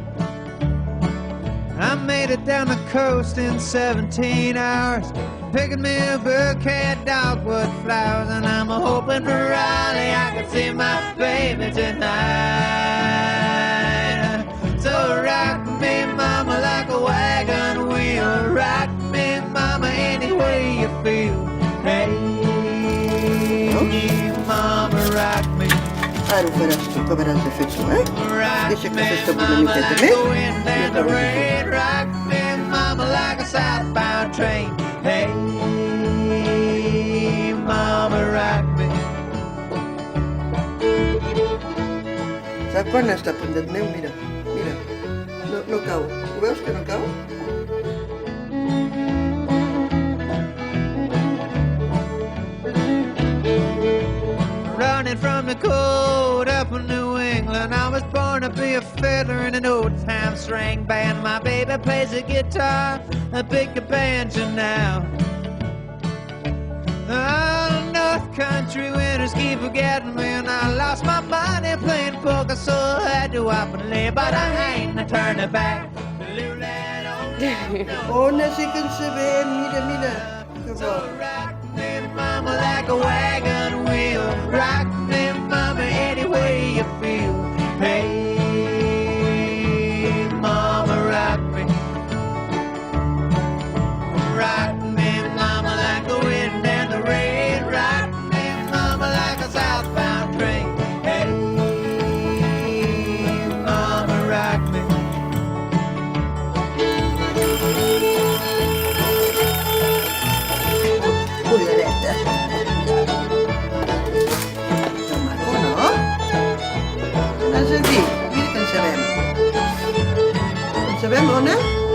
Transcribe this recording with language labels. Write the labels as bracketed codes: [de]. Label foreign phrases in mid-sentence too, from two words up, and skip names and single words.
[en] I made it down the coast in 17 hours, picking me a bouquet of dogwood flowers, and I'm hoping for Raleigh I can see my baby tonight. So rock me, mama, like a wagon wheel. Rock me, mama, any way you feel. Hey, mama, rock me. [es] Ahora verás efecto, ¿eh? [en] Rock [es] Dice que [en] me, [es] se está [en] mama, [es] poniendo [en] like [es] de [en] the wind and the rain. Rock me, mama, like a southbound train. Hey, mama, rock me. [ca] Saps quan està a punt de neu? Mira, mira. No cau. Ho veus que no cau? [en] Running from the cold up in New England, I was born to be a fiddler in an old-time string band. My baby plays the guitar, I pick a banjo now. Oh, North Country winters keep forgetting me, and I lost my money playing poker, so I had to up and lay, but I ain't turning back. [ca] Oh, nasi kan sabem. Mira, mira. Que [en] So [ca] bo. [en] rock me, mama, like a wagon wheel. Rock me, mama, any way you feel. Hey, mama, rock me. Rock me, mama, like the wind and the rain. Rock me, mama, like a southbound train. Hey, mama, rock me. [ca] Cullereta. Que maco, no? Vas a dir? Mira que en sabem. En sabem, Ona?